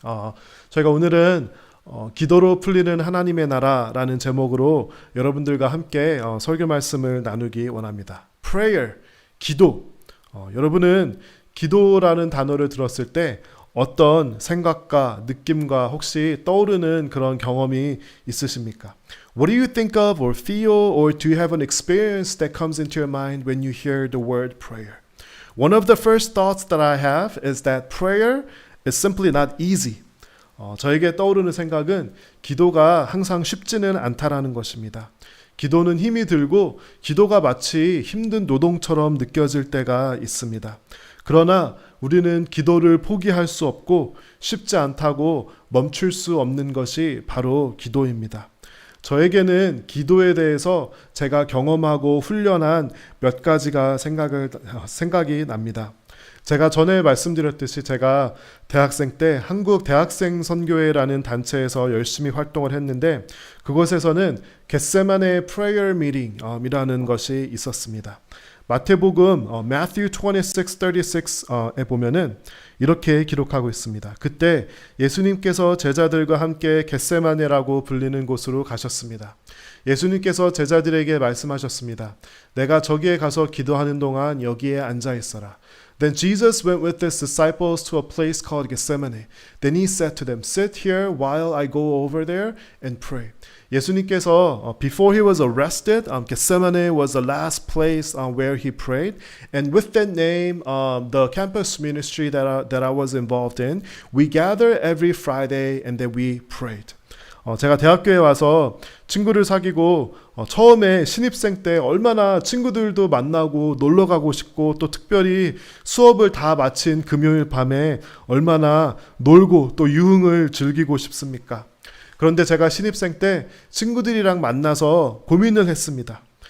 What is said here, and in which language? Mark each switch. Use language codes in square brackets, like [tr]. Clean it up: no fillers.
[ko] 어, 저희가 오늘은 기도로 풀리는 하나님의 나라라는 제목으로 여러분들과 함께 설교 말씀을 나누기 원합니다. [en] Prayer, [ko] 기도. 여러분은 기도라는 단어를 들었을 때 어떤 생각과 느낌과 혹시 떠오르는 그런 경험이 있으십니까? [en] What do you think of or feel, or do you have an experience that comes into your mind when you hear the word prayer? One of the first thoughts that I have is that prayer is simply not easy. [ko] 저에게 떠오르는 생각은 기도가 항상 쉽지는 않다라는 것입니다. 기도는 힘이 들고 기도가 마치 힘든 노동처럼 느껴질 때가 있습니다. 그러나 우리는 기도를 포기할 수 없고 쉽지 않다고 멈출 수 없는 것이 바로 기도입니다. 저에게는 기도에 대해서 제가 경험하고 훈련한 몇 가지가 생각이 납니다. 제가 전에 말씀드렸듯이 제가 대학생 때 한국 대학생 선교회라는 단체에서 열심히 활동을 했는데 그곳에서는 겟세마네 프레이어 미팅이라는 것이 있었습니다. 마태복음 Matthew 26:36에 보면은 이렇게 기록하고 있습니다. 그때 예수님께서 제자들과 함께 겟세마네라고 불리는 곳으로 가셨습니다. 예수님께서 제자들에게 말씀하셨습니다. 내가 저기에 가서 기도하는 동안 여기에 앉아 있어라. [en] Then Jesus went with his disciples to a place called Gethsemane. Then he said to them, Sit here while I go over there and pray. 예수님께서 before he was arrested, Gethsemane was the last place where he prayed. And with that name, the campus ministry that I was involved in, we gather every Friday and then we prayed. [ko] 제가 대학교에 와서 친구를 사귀고 처음에 신입생 때 얼마나 친구들도 만나고 놀러 가고 싶고 또 특별히 수업을 다 마친 금요일 밤에 얼마나 놀고 또 유흥을 즐기고 싶습니까? 그런데 제가 신입생 때 친구들이랑 만나서 고민을 했습니다.